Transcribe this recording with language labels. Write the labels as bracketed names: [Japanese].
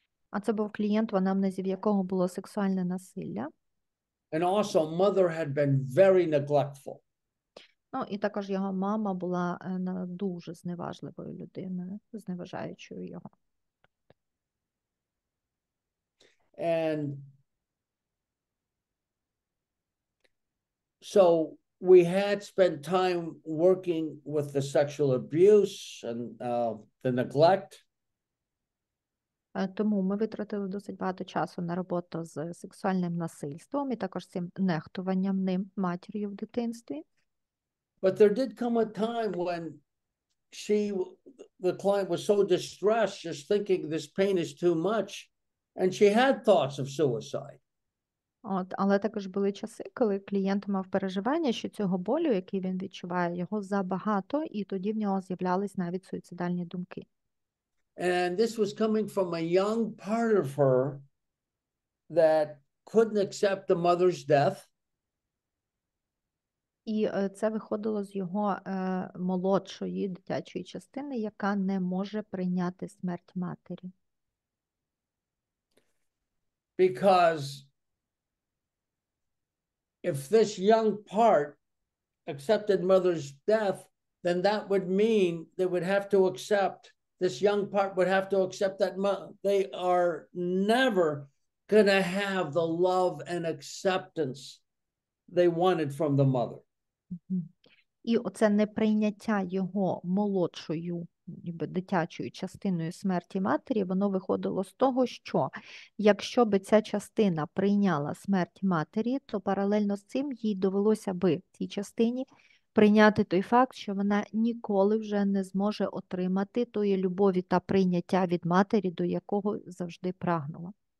[Ukrainian] А це був клієнт, в анамнезі в якого було сексуальне насилля. [English] And also mother had been very neglectful. [Ukrainian] Ну, і також його мама була дуже зневажливою людиною, зневажаючою його. [English] And so we had spent time working with the sexual abuse and the neglect. [Ukrainian] Тому ми витратили досить багато часу на роботу з сексуальним насильством і також цим нехтуванням ним матір'ю в дитинстві. [English] But there did come a time when the client was so distressed, just thinking this pain is too much, and she had thoughts of suicide. [Ukrainian] Але також були часи, коли клієнт мав переживання, що цього болю, який він відчуває, його забагато, і тоді в нього з'являлись навіть суїцидальні думки. [English] And this was coming from a young part of her that couldn't accept the mother's death. [Ukrainian] І це виходило з його молодшої дитячої частини, яка не може прийняти смерть матері. [English] Because if this young part accepted mother's death, then that would mean they would have to accept, this young part would have to accept that they are never going to have the love and acceptance they wanted from the mother. [Ukrainian] І оце неприйняття його молодшою дитячою частиною смерті матері, воно виходило з того, що якщо би ця частина прийняла смерть матері, то паралельно з цим їй довелося би цій частині прийняти той факт, що вона ніколи вже не зможе отримати тої любові та прийняття від матері, до якого завжди прагнула.